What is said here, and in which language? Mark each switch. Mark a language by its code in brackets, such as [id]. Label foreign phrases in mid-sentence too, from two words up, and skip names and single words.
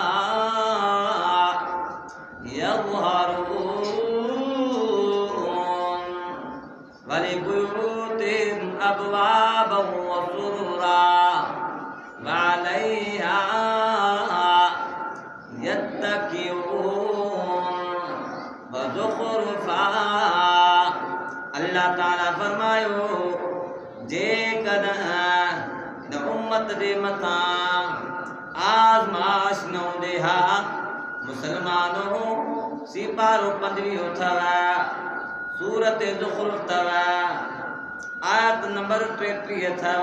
[ar] يظهرون ولبيوتهم أبوابا وسررا وعليها يتكئون وزخرفا [sd] अल्लाह ताला फरमायो जेकॾहिं इन उम्मत जे मथां आज़माइश न हूंदे हा मुसलमानो सिपारो 15 अथव सूरत ज़ुख़रुफ़ अथव आयत नंबर 33 अथव